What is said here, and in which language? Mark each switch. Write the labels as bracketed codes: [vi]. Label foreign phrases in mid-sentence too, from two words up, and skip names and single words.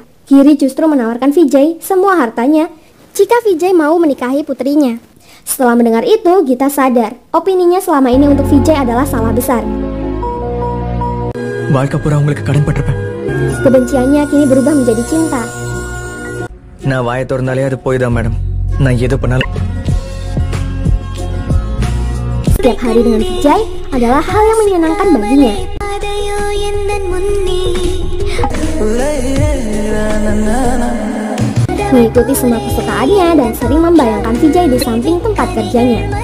[id] Giri justru menawarkan Vijay semua hartanya jika Vijay mau menikahi putrinya. Setelah mendengar itu, Gita sadar, opininya selama ini untuk Vijay adalah salah besar. Kebenciannya kini berubah menjadi cinta. Nah, [ta] வாயை திறந்தாலே அது போய் தான் மேடம். நான் ஏதோ பண்ணாலும் [id] Setiap hari dengan Vijay adalah hal yang menyenangkan baginya. Mengikuti semua kesukaannya dan sering membayangkan Vijay di samping tempat kerjanya.